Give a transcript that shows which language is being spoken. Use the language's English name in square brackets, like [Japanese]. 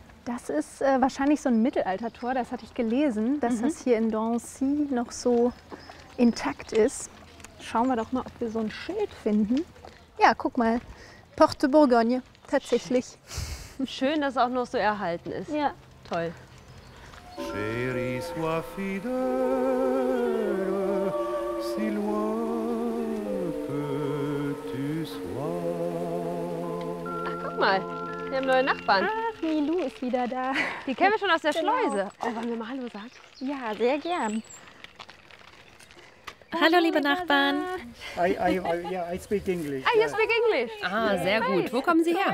[German] Das ist wahrscheinlich so ein Mittelaltertor, das hatte ich gelesen, dass das hier in Dornecy noch so intakt ist. Schauen wir doch mal, ob wir so ein Schild finden. Ja, guck mal, Porte Bourgogne, tatsächlich. Schön, dass es auch noch so erhalten ist. Ja. Toll. [French] Chérie, sois fidèle, si loin que tu sois. [German] Ach, guck mal, wir haben neue Nachbarn. Ach, Milou ist wieder da. Die kennen wir schon aus der Genau. Schleuse. Oh, wollen wir mal Hallo sagen? Ja, sehr gern. Hallo, liebe Nachbarn. [English] I speak English. Ah, you speak English. [German] Ah, sehr gut. Wo kommen Sie [English] Where are